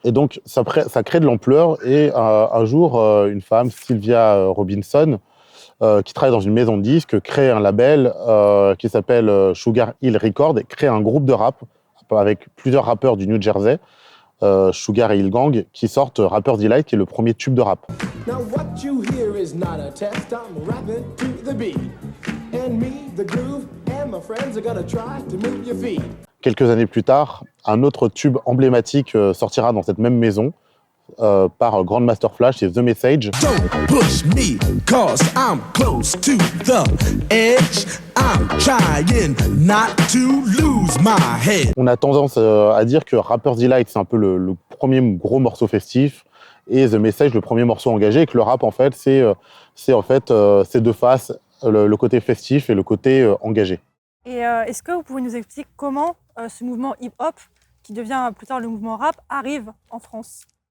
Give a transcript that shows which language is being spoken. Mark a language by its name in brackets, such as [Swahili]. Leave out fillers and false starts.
[French] Et donc, ça crée de l'ampleur. Et un jour, une femme, Sylvia Robinson, qui travaille dans une maison de disques, crée un label qui s'appelle Sugar Hill Records, et crée un groupe de rap avec plusieurs rappeurs du New Jersey, Sugar et Hill Gang, qui sortent Rapper's Delight, qui est le premier tube de rap. [English] Now what you hear is not a test, I'm rapping to the beat. And me, the groove, and my friends are gonna try to move your feet. [French] Quelques années plus tard, un autre tube emblématique sortira dans cette même maison, par Grandmaster Flash, c'est The Message. [English] Don't push me, cause I'm close to the edge. I'm trying not to lose my head. [French] On a tendance à dire que Rapper's Delight, c'est un peu le premier gros morceau festif, et The Message, le premier morceau engagé, et que le rap, en fait, c'est ces 2 faces, le côté festif et le côté engagé. Et est-ce que vous pouvez nous expliquer comment ce mouvement hip-hop, qui devient plus tard le mouvement rap, arrive en France ?